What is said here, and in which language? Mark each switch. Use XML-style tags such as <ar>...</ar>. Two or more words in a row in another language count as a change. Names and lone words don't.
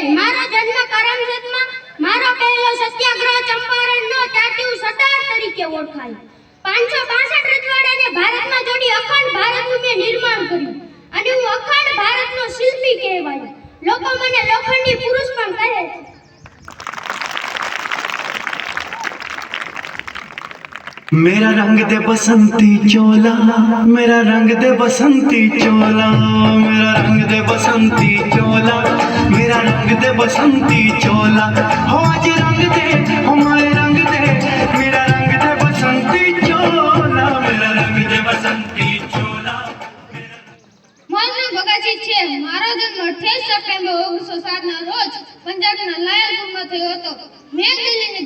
<gu>મારો જન્મ કરમસદમાં, મારો પહેલો સત્યાગ્રહ ચંપારણનો ટાટુ સરદાર તરીકે ઓળખાય। 562 રજવાડાને ભારતમાં જોડી અખંડ ભારતનું મેં નિર્માણ કર્યું અને હું અખંડ ભારતનો શિલ્પી કહેવાયો। લોકો મને લોખંડી પુરુષ પણ કહે છે।</gu> <hi>मेरा रंग दे बसंती चोला, मेरा रंग दे बसंती चोला, मेरा रंग दे बसंती चोला, मेरा रंग दे बसंती चोला। हो आज रंग दे हमारे रंग दे, मेरा रंग दे बसंती चोला, मेरा रंग दे बसंती चोला।</hi> <gu>મારું ભગાજી છે। મારો જન્મ 28 સપ્ટેમ્બર 1907 ના રોજ પંજાબના લાયલપુરમાં થયો હતો। મેં</gu>